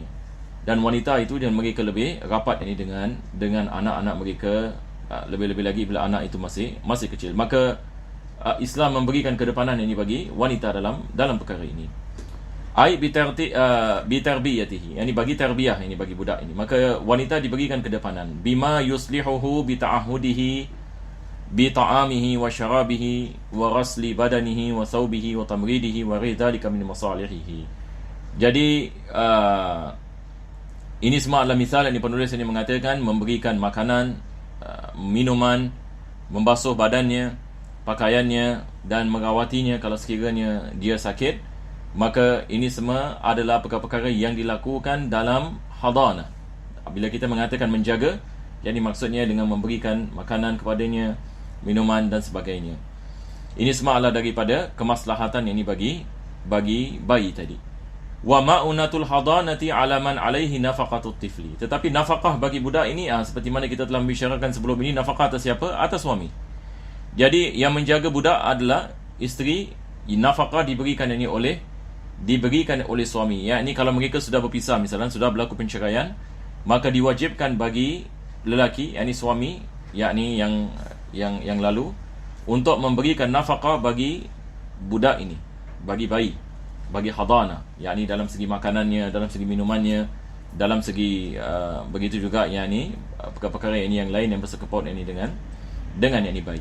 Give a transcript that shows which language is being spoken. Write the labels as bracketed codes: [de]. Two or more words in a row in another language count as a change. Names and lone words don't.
[ms] Dan wanita itu dan mereka lebih rapat ini dengan anak-anak mereka, lebih-lebih lagi bila anak itu masih kecil. Maka Islam memberikan kedepanan ini bagi wanita dalam perkara ini. [ar] أي بتربيته, [ms] yani bagi tarbiyah ini bagi budak ini. Maka wanita diberikan kedepanan [ar] بما يصلحه بتعهده بطعامه وشرابه وغسل بدنه وثوبه وتمريضه وغير ذلك من مصالحه. [ms] Jadi ini semua adalah misal yang penulis ini mengatakan memberikan makanan, minuman, membasuh badannya, pakaiannya dan merawatinya kalau sekiranya dia sakit. Maka ini semua adalah perkara-perkara yang dilakukan dalam hadanah. Bila kita mengatakan menjaga, yang maksudnya dengan memberikan makanan kepadanya, minuman dan sebagainya. Ini semua adalah daripada kemaslahatan yang ini bagi bayi tadi. [ar] ومؤنة الحضانة على من عليه نفقة الطفل. [ms] Tetapi nafkah bagi budak ini seperti mana kita telah membicarakan sebelum ini, nafkah atas siapa? Atas suami. Jadi yang menjaga budak adalah isteri. Nafkah diberikan oleh suami. Yakni kalau mereka sudah berpisah misalnya, sudah berlaku penceraian, maka diwajibkan bagi lelaki, yakni suami, yakni yang lalu, untuk memberikan nafkah bagi budak ini, bagi bayi, bagi hadanah, yakni dalam segi makanannya, dalam segi minumannya, dalam segi begitu juga yakni perkara-perkara ini yang lain yang bersekepot ini dengan yakni bayi.